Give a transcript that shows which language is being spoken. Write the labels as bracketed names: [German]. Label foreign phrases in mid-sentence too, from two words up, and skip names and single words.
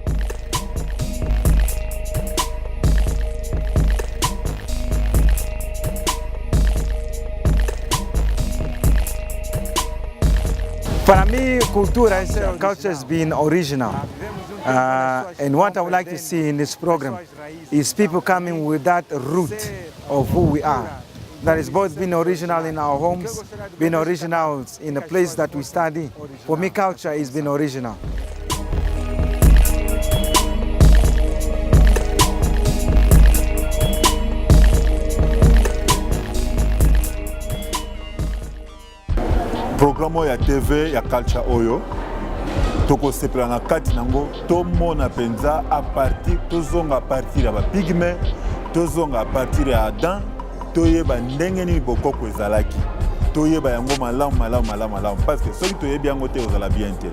[English] For me, culture has been original. And what I would like to see in this program is people coming with that root of who we are. That is both being original in our homes, being original in the place that we study. For me, culture is being original. [Lingala] Programme ya TV ya Culture Oyo toko sepela na kati nango to mona penza [French] a partir [Lingala] tozonga [French] a partir [Lingala] ya ba pigme tozonga [French] a partir [Lingala] ya Adam toyeba ndenge ni bokoko ezalaki toyeba yango malamu [French] parce que [Lingala] soki toyebi yango te ozala bien te.